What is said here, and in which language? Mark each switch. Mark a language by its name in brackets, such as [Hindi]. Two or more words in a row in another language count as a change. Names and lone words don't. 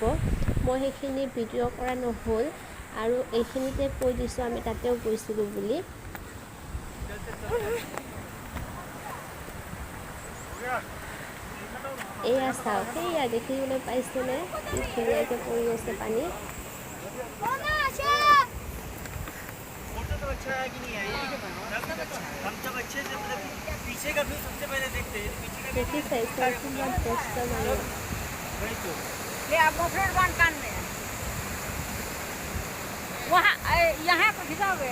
[Assamese] মই সেইখিনি ভিডিঅ' কৰা নহ'ল আৰু এইখিনিতে কৈ দিছোঁ আমি তাতেও গৈছিলোঁ বুলি। এয়া চাওক, সেয়া দেখিবলৈ পাইছেনে কি ধুনীয়াকৈ পৰি আছে পানী। [Hindi] अच्छा है कि नहीं है? हम जब अच्छे से मतलब पीछे का व्यू सबसे पहले देखते हैं, पीछे का देखिए कैसे कितना बेस्ट है। वही तो ये आप मोफरेट बांध कान में वहाँ यहाँ पर खिंचाओगे